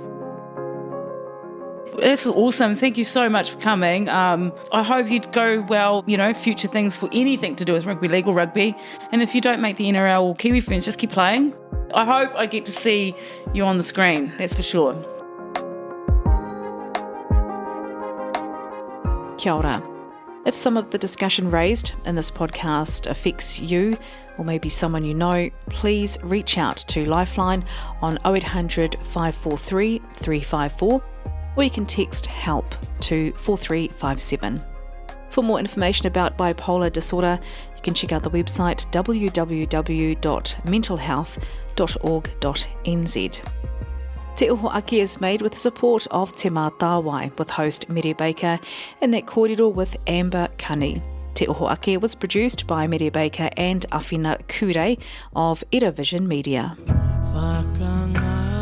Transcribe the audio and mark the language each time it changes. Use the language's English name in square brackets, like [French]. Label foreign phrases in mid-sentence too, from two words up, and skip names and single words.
[English] This is awesome. Thank you so much for coming. I hope you'd go well, future things for anything to do with rugby league or rugby. And if you don't make the NRL or Kiwi Ferns, just keep playing. I hope I get to see you on the screen, that's for sure. [Māori] Kia ora. [English] If some of the discussion raised in this podcast affects you or maybe someone you know, please reach out to Lifeline on 0800 543 354, or you can text HELP to 4357. For more information about bipolar disorder, you can check out the website www.mentalhealth.org.nz. Te Oho Ake is made with the support of Te Mātāwai, with host Mere Baker, and that kōrero with Amber Kani. Te Oho Ake was produced by Mere Baker and Awhina Kure of Era Vision Media.